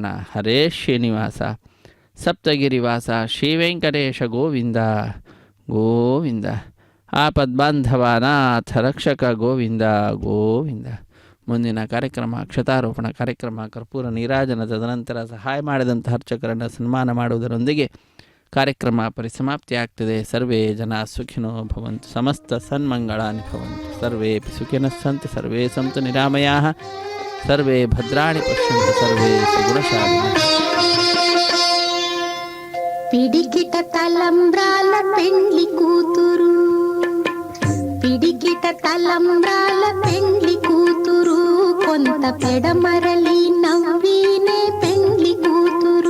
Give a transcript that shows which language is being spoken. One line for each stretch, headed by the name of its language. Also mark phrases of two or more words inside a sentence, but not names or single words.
Kannada: ಹರೇ ಶ್ರೀನಿವಾಸ ಸಪ್ತಗಿರಿವಾಸ ಶ್ರೀ ವೆಂಕಟೇಶ ಗೋವಿಂದ ಗೋವಿಂದ, ಆಪದ್ಬಾಂಧವ ಅನಾಥ ರಕ್ಷಕ ಗೋವಿಂದ ಗೋವಿಂದ. ಮುಂದಿನ ಕಾರ್ಯಕ್ರಮ ಅಕ್ಷತಾರೋಪಣ ಕಾರ್ಯಕ್ರಮ, ಕರ್ಪೂರ ನೀರಾಜನ, ತದನಂತರ ಸಹಾಯ ಮಾಡಿದಂಥ ಅರ್ಚಕರನ್ನು ಸನ್ಮಾನ ಮಾಡುವುದರೊಂದಿಗೆ ಕಾರ್ಯಕ್ರಮ ಪರಿಸಮಾಪ್ತಿಯಾಗ್ತದೆ.
Sanskrit: ಸರ್ವೇ ಜನ ಸುಖಿನೋ ಭವಂತು, ಸಮಸ್ತ ಸನ್ಮಂಗಳಾನಿ ಭವಂತು, ಸರ್ವೇಪಿ ಸುಖಿನಃ ಸಂತು, ಸರ್ವೇ ಸಂತು ನಿರಾಮಯಾಃ, ಸರ್ವೇ ಭದ್ರಾಣಿ ಪಶ್ಯಂತು, ಸರ್ವೇ ಸುಗುಣಶಾಲಿನಃ.
Telugu: పిడికిట తలంబ్రాల పెండ్లి కూతురు, పిడికిట తలంబ్రాల పెండ్లి కూతురు, కొంత పెడమరలి నవ్వినే పెండ్లి కూతురు.